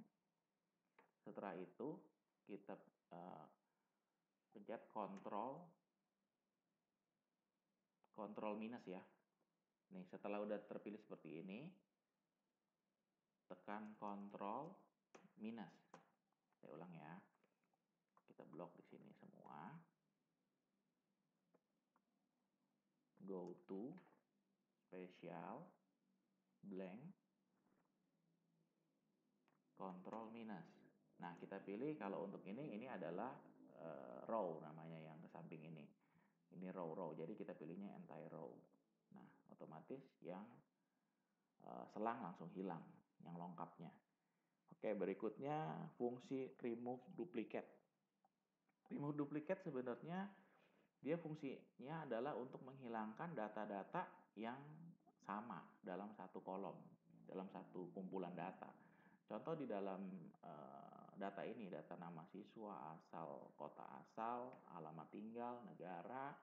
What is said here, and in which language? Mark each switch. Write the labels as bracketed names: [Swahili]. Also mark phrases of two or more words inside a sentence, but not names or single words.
[Indonesian] Setelah itu kita pencet Ctrl minus ya. Nih, setelah udah terpilih seperti ini, tekan Ctrl minus. Saya ulang ya. Kita blok di sini semua. [English] Go to, spesial, blank, Ctrl minus. [Indonesian] Nah, kita pilih kalau untuk ini adalah row namanya yang ke samping ini. Ini row. Jadi kita pilihnya [English] entire row. [Indonesian] Nah, otomatis yang selang langsung hilang, yang lengkapnya. Oke, berikutnya fungsi [English] remove duplicate. Remove duplicate [Indonesian] sebenarnya dia fungsinya adalah untuk menghilangkan data-data yang sama dalam satu kolom, dalam satu kumpulan data. Contoh di dalam data ini, data nama siswa, asal, kota asal, alamat tinggal, negara.